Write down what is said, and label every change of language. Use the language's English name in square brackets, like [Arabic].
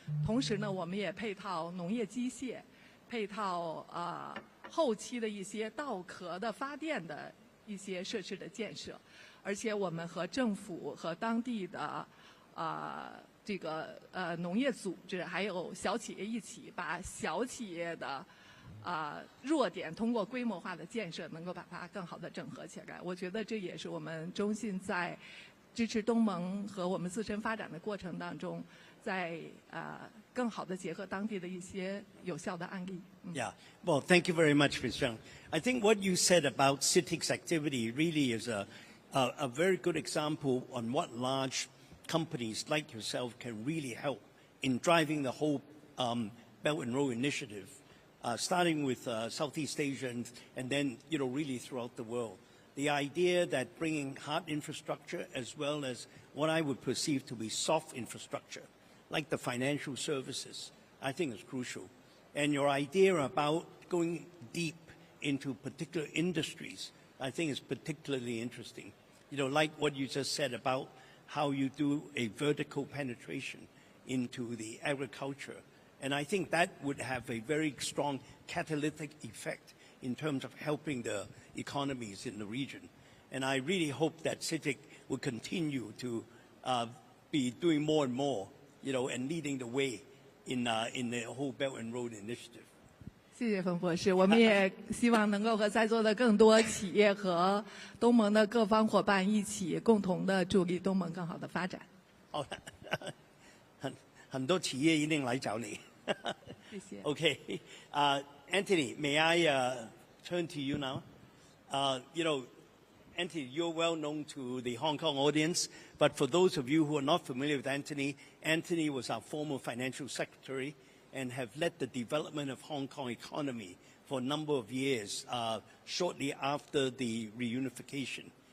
[Chinese] 同时呢，我们也配套农业机械，配套后期的一些稻壳的发电的一些设施的建设，而且我们和政府和当地的这个农业组织还有小企业一起，把小企业的弱点通过规模化的建设，能够把它更好的整合起来。我觉得这也是我们中信在支持东盟和我们自身发展的过程当中，在更好的结合当地的一些有效的案例。 [English] Yeah. Well, thank you very much, Ms. Zhang. I think what you said about CITIC's activity really is a very good example on what large companies like yourself can really help in driving the whole Belt and Road Initiative, starting with Southeast Asia and then, really throughout the world. The idea that bringing hard infrastructure as well as what I would perceive to be soft infrastructure, like the financial services, I think is crucial. And your idea about going deep into particular industries, I think is particularly interesting. Like what you just said about how you do a vertical penetration into the agriculture. And I think that would have a very strong catalytic effect in terms of helping the economies in the region. And I really hope that CITIC will continue to be doing more and more, and leading the way in the whole Belt and Road Initiative. [Chinese] 谢谢冯博士，我们也希望能够和在座的更多企业和东盟的各方伙伴一起，共同的助力东盟更好的发展。好，很多企业一定来找你。谢谢。 [English] Okay, Anthony, may I turn to you now? Anthony, you're well known to the Hong Kong audience, but for those of you who are not familiar with Anthony, Anthony was our former financial secretary and have led the development of Hong Kong economy for a number of years, shortly after the reunification.